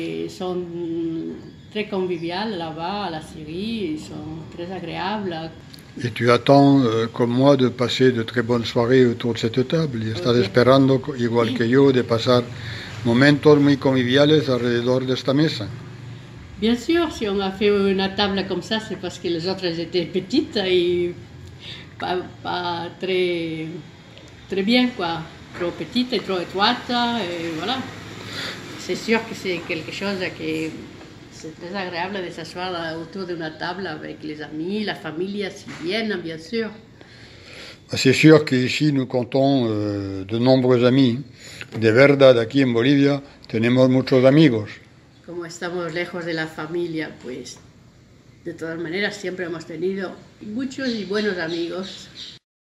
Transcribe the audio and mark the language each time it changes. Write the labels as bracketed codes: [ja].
[fr] Son très conviviales là-bas à la Syrie, ils sont très agréables. Et tu attends, comme moi, de passer de très bonnes soirées autour de cette table. [es] Y estás esperando, igual que yo, de pasar momentos muy conviviales alrededor de esta mesa. [fr] Bien sûr, si on a fait une table comme ça, c'est parce que les autres étaient petites et pas très, très bien, quoi. Trop petite et trop étroite, et voilà. C'est sûr que c'est quelque chose que c'est très agréable de s'asseoir autour d'une table avec les amis, la famille, si bien sûr. C'est sûr qu'ici, nous comptons de nombreux amis. [es] De verdad, aquí en Bolivia, tenemos muchos amigos. Como estamos lejos de la familia, pues de todas maneras siempre hemos tenido muchos y buenos amigos.